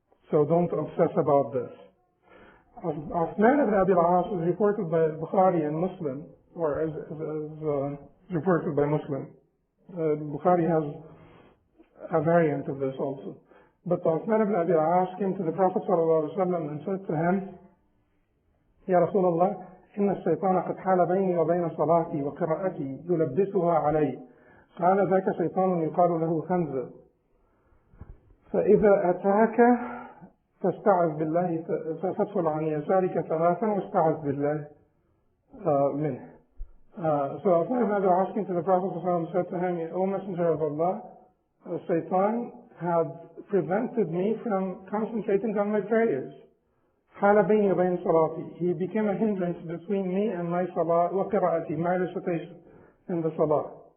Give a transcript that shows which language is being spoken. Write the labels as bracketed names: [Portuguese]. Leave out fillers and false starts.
[English] So don't obsess about this. Uthman ibn Abi al-As is reported by Bukhari and Muslim, or as reported by Muslim. Bukhari has a variant of this also. But Uthman ibn Abi al-As came to the Prophet ﷺ and said to him, Ya Rasulullah, [Arabic] إن الشيطان قد حال بيني وبين صلاتي وقراءتي يلبسها علي. قال ذاك شيطان يقال له خنزر. فإذا أتاك فاستعذ بالله فادخل عن يسارك ثلاثا واستعذ بالله منه. [English] So Uthman ibn Abi al-As came to the Prophet ﷺ and said to him, O Messenger of Allah, Shaitan had prevented me from concentrating on my prayers. [Arabic] حال بيني وبين صلاتي. [English] He became a hindrance between me and my salah [Arabic] وقراءتي, [English] my recitation in the salah.